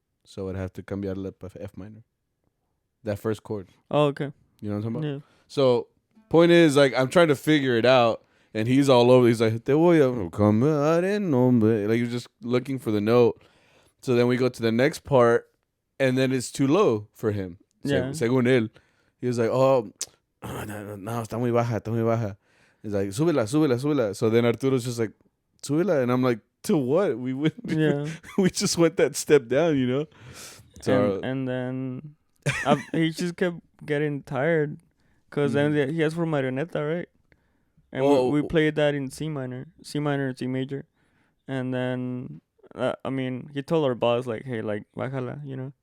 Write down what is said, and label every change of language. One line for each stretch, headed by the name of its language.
English: So I'd have to
Spanish: cambiarle para
English: F minor. That first chord. Oh, okay. You know what I'm talking about? Yeah. So, point is, like, I'm trying to figure it out, and he's all over. He's like,
Spanish: te voy a cambiar el nombre.
English: Like, you're just looking for the note. So then we go to the next part, and then it's too low for him. Yeah.
Spanish: Según él.
English: He was like,
Spanish: no, está muy baja.
English: He's like,
Spanish: súbela.
English: So then Arturo's just like, súbela. And I'm like, to what? We just went that step down, you know? So, and then he just kept getting tired because then he asked for Marioneta, right? And we played that in C minor, and C major. And then, he told our boss, like, hey, like,
Spanish: bájala,
English: you know?